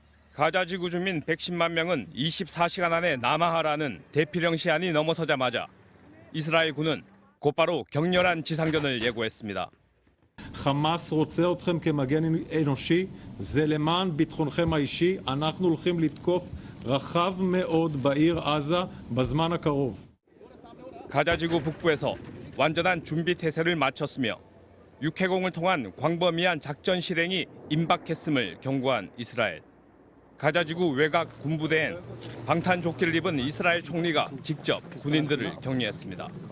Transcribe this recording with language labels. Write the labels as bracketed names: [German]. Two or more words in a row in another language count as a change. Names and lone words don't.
[Korean] 가자 지구 주민 110만 명은 24시간 안에 남하하라는 대피령 시한이 넘어서자마자 이스라엘 군은 곧바로 격렬한 지상전을 예고했습니다. [Hebrew] חמאס רוצה אתכם כמגן אנושי, זה למען ביטחונכם האישי, אנחנו הולכים לתקוף רחב מאוד בעיר עזה בזמן הקרוב. [Korean] 가자 지구 북부에서 완전한 준비 태세를 마쳤으며 육해공을 통한 광범위한 작전 실행이 임박했음을 경고한 이스라엘. 가자 지구 외곽 군부대엔 방탄 조끼를 입은 이스라엘 총리가 직접 군인들을 격리했습니다.